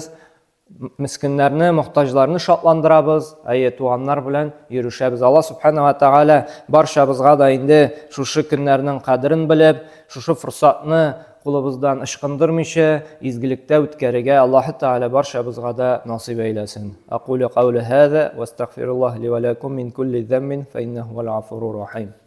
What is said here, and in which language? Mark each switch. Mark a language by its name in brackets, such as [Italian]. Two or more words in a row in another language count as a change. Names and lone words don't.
[Uzbek] Miskinlarni, muhtojlarni shodlantiramiz, tuğanlar bilan yurishamiz. Alloh [Arabic] سبحانه وتعالى [Uzbek] barchamizga da endi shu kunlarning qadrini bilib, shu fursatni qo'limizdan ishqindirmishi izgilikda o'tkazishga Alloh taolo barchamizga da nasib aylasin. [Arabic] أقول قولي هذا وأستغفر الله لي ولكم من كل ذنب فإنه الغفور الرحيم.